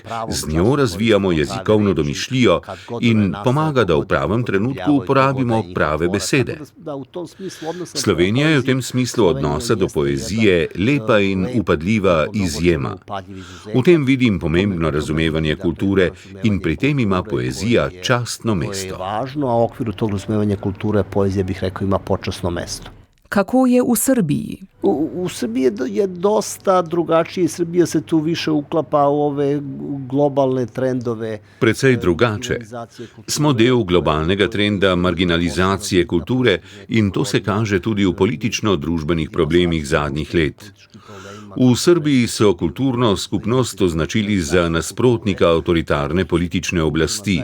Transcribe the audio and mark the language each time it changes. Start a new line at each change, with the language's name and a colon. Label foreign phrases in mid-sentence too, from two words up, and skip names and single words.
Slovenian: Z njo razvijamo jezikovno domišljijo in pomaga, da v pravem trenutku uporabimo prave besede. Slovenija je v tem smislu odnosa do poezije lepa in upadljiva izjema. V tem vidim pomembno razumevanje kulture in pri tem ima poezija častno mesto.
Serbian: To je važno, a v okviru tog razumevanja kulture poezija, bih rekao, ima počasno mesto.
Slovenian: Kako je v Srbiji?
Serbian: U Srbiji je dosta drugačije. Srbija se tu više uklapa u ove globalne trendove.
Slovenian: Precej drugače. Smo del globalnega trenda marginalizacije kulture in to se kaže tudi v politično-družbenih problemih zadnjih let. V Srbiji so kulturno skupnost označili za nasprotnika avtoritarne politične oblasti.